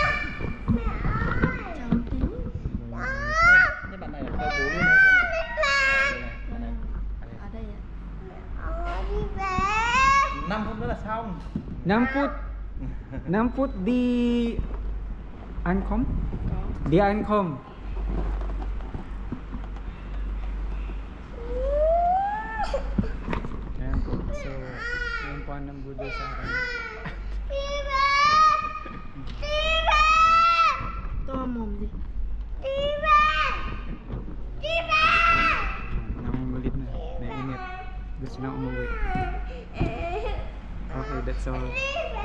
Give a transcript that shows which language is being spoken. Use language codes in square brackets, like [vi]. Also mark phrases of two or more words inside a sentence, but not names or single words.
[vi] xong 5 phút đi ăn không? Đi ăn không? [tl] Ayan po. So, yun po ang nambudol sa akin. Ito ang mom di. Nangungulit na. Nainit. Gusto na umuwi. [en] Okay, that's all.